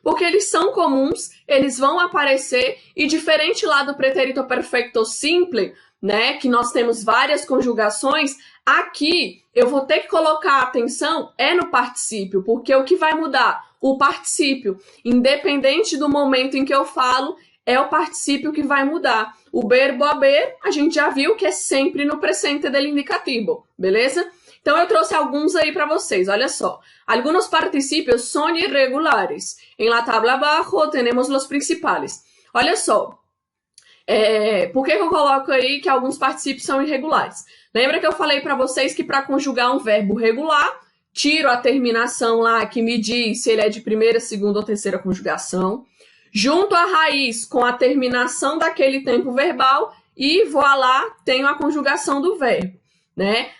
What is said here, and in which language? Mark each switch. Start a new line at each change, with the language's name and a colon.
Portuguese: Porque eles são comuns, eles vão aparecer e diferente lá do pretérito perfecto simple, né, que nós temos várias conjugações, aqui eu vou ter que colocar atenção no particípio, porque o que vai mudar? O particípio, independente do momento em que eu falo, é o particípio que vai mudar. O verbo haber, a gente já viu que é sempre no presente del indicativo, beleza? Então, eu trouxe alguns aí para vocês, olha só.
Spanish: Algunos participios son irregulares. En la tabla abajo tenemos los principales.
Portuguese: Olha só. Por que eu coloco aí que alguns particípios são irregulares? Lembra que eu falei para vocês que para conjugar um verbo regular, tiro a terminação lá que me diz se ele é de primeira, segunda ou terceira conjugação, junto a raiz com a terminação daquele tempo verbal e voilá, tenho a conjugação do verbo, né?